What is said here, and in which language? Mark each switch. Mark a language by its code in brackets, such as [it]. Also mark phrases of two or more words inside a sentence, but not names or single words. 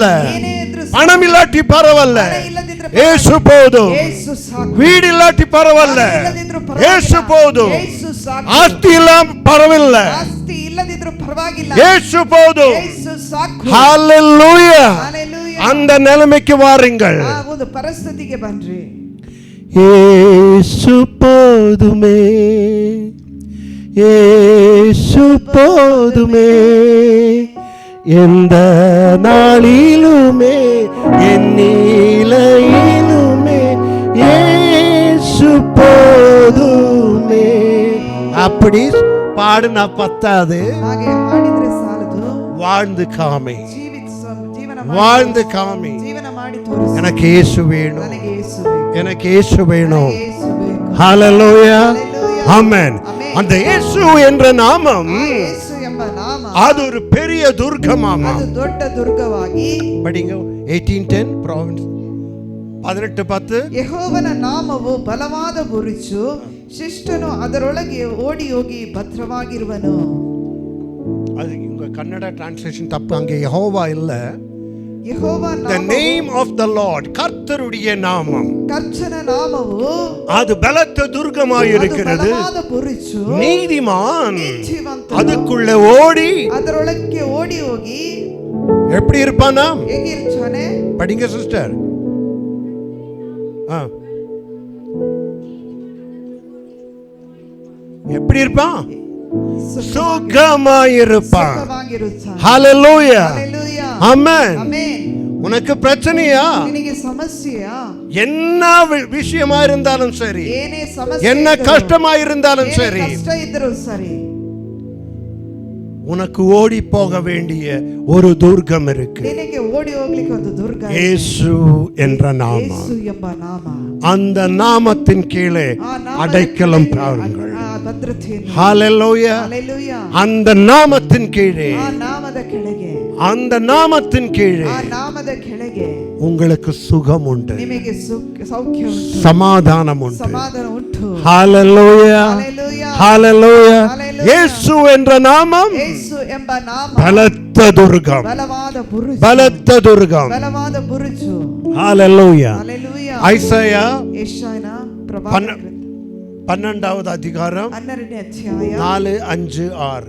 [kn] ಏನೇ ಇದ್ರೂ [ta] பணம் இல்லாட்டி பரவாயில்ல. [kn] ಹಣ ಇಲ್ಲದಿದ್ರೆ [ta] இயேசு போதும். [kn] ಯೇಸು ಸಾಕು. [ta] வீடு இல்லாட்டி பரவாயில்ல. [kn] ಹಣ ಇಲ್ಲದಿದ್ರೂ ಪರವಾಗಿಲ್ಲ. [ta] இயேசு போதும். [kn] ಯೇಸು ಸಾಕು. [ta] ஆஸ்தி இல்லாம பரவாயில்ல. [kn] ಆಸ್ತಿ ಇಲ್ಲದಿದ್ರೂ ಪರವಾಗಿಲ್ಲ. [ta] இயேசு போதும். [kn] ಯೇಸು ಸಾಕು. [ta] ஹalleluya. ஹalleluya. அந்த நிலைமைக்கு வாருங்கள். [kn] ಆ ಒಂದು ಪರಿಸ್ಥಿತಿಗೆ ಬನ್ರಿ. [ta] இயேசு போதுமே. இயேசு போதுமே. எந்த நாளிலுமே என் நிலையிலுமே இயேசு போதுமே. அப்படி பாடுனா பத்தாது, [kn] ಹಾಗೆ ಹಾಡಿದ್ರೆ ಸಾಲದು. [ta] வாழ்ந்து காமி. [kn] ಜೀವನ [ta] வாழ்ந்து காமி. [kn] ಜೀವನ ಮಾಡಿ ತೋರಿಸು. [ta] எனக்கு இயேசு வேணும். [kn] ನನಗೆ ಯೇಸು ಬೇಕು. [ta] எனக்கு இயேசு வேணும். [kn] ನನಗೆ ಯೇಸು ಬೇಕು. [ta] ஹalleluya. Hallelujah. ஆமென். அந்த இயேசு என்ற நாமம் [kn] ಆ ಯೇಸು ಎಂಬ ನಾಮ [ta] அது ஒரு பெரிய துர்க்கமாமா. [kn] ಅದು ದೊಡ್ಡ ದುರ್ಗವಾಗಿ. [ta] படிங்க 18:10 ಪ್ರಾವಿನ್ಸ್ 18:10. [kn] ಯೆಹೋವನ ನಾಮವು ಬಲವಾದ ಬುರುಜು, ಶಿಷ್ಟನು ಅದರೊಳಗೆ ಓಡಿ ಹೋಗಿ ಭದ್ರವಾಗಿರುವನು. [ta] அது உங்க கன்னட டிரான்ஸ்லேஷன் தப்பு. அங்கே யெகோவா இல்ல, [kn] ಯೆಹೋವ [en] the name of the Lord, [ta] கர்த்தருடைய நாமம், [kn] ಕರ್ತನ ನಾಮವು [ta] அது பலத்த துர்ಗமாயிருக்கிறது. [kn] ಬಲವಾದ ಬುರುಜು, [ta] நீதிமான் [kn] ನೀತಿವಂತನು [ta] அதுக்குள்ள ஓடி [kn] ಅದರೊಳಕ್ಕೆ ಓಡಿ ಹೋಗಿ [ta] எப்படி இருப்பானா? [kn] ಹೇಗಿರ್ತಾನೆ? [ta] படிங்க சிஸ்டர். எப்படி இருப்பான்? சுகமாயிருப்பான். [kn] ಸುಖವಾಗಿರುತ್ತಾನೆ. [ta] ஹalleluya. [kn] ಹಲ್ಲೆಲೂಯಾ. [ta] ஆமென். [kn] ಆಮೆನ್. [ta] உனக்கு பிரச்சனையா? [kn] ನಿನಗೆ ಸಮಸ್ಯೆಯಾ? [ta] என்ன விஷயமா இருந்தாலும் சரி, [kn] ಏನೇ ಸಮಸ್ಯೆ [ta] என்ன [kn] ಇದ್ದರೂ, [ta] கஷ்டமா இருந்தாலும் [kn] ಏನೇ [ta] சரி, [kn] ಕಷ್ಟ ಇದ್ದರೂ ಸರಿ, [ta] உனக்கு ஓடி போக வேண்டிய ஒரு துர்கம் இருக்கு. [kn] ನಿನಗೆ ಓಡಿ ಹೋಗ್ಲಿಕ್ಕೆ ಒಂದು ದುರ್ಗ ಇದೆ. [ta] இயேசு என்ற நாமம். [kn] ಯೇಸು ಎಂಬ ನಾಮ. [ta] அந்த நாமத்தின் கீழே [kn] ಆ ನಾಮದ [ta] அடைக்கலம் [kn] ಕೆಳಗೆ [ta] பாருங்கள். [kn] ಆ ಭದ್ರತೆಯನ್ನು. [ta] ஹalleluya. [kn] ಹಲ್ಲೆಲೂಯಾ. [ta] அந்த நாமத்தின் கீழே, [kn] ಆ ನಾಮದ ಕೆಳಗೆ, [ta] அந்த நாமத்தின் கீழே [kn] ಆ ನಾಮದ ಕೆಳಗೆ [ta] உங்களுக்கு சுகம் உண்டு, [kn] ನಿಮಗೆ ಸೌಖ್ಯ ಉಂಟು, [ta] சமாதானம் உண்டு. [kn] ಸಮಾಧಾನ ಉಂಟು. [ta] ஹalleluya. [kn] ಹಲ್ಲೆಲೂಯಾ. [ta] ஹalleluya. ஹalleluya. இயேசு என்ற நாமம் [kn] ಯೇಸು ಎಂಬ ನಾಮ [ta] பலத்த துர்கம், [kn] ಬಲವಾದ ಬುರುಜು, [ta] பலத்த துர்கம். [kn] ಬಲವಾದ ಬುರುಜು. [ta] ஹalleluya. [kn] ಹಲ್ಲೆಲೂಯಾ. [ta] ஐசாயா [kn] ಯೆಶಾಯನ ಪ್ರವಾದನ ಗ್ರಂಥ [ta] 12வது அதிகாரம் [kn] 12ನೇ ಅಧ್ಯಾಯ 4, 5, 6.